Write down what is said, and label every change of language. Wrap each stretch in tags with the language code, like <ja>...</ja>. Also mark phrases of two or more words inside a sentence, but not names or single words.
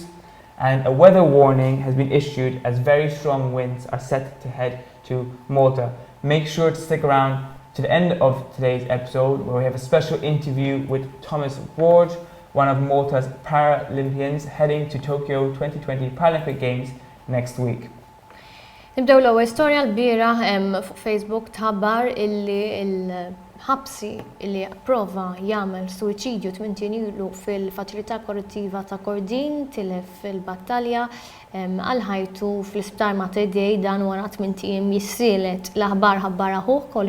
<en>And a weather warning has been issued as very strong winds are set to head to Malta. Make sure to stick around to the end of today's episode, where we have a special interview with Thomas BORG, one of Malta's Paralympians heading to Tokyo 2020 Paralympic Games next week.</en> <mt>Nibdew l-ewwel storja l-bieraħ fuq Facebook tħabbar illi l-ħabsi illi prova jagħmel suwiċidju 8 ilu fil-faċilità korrettiva ta' Kordin tilef fil-battalja għal ħajtu fl-isptar Mater Dei dan wara 8 ijiem jissielet l-aħbar ħabbaraħu</mt>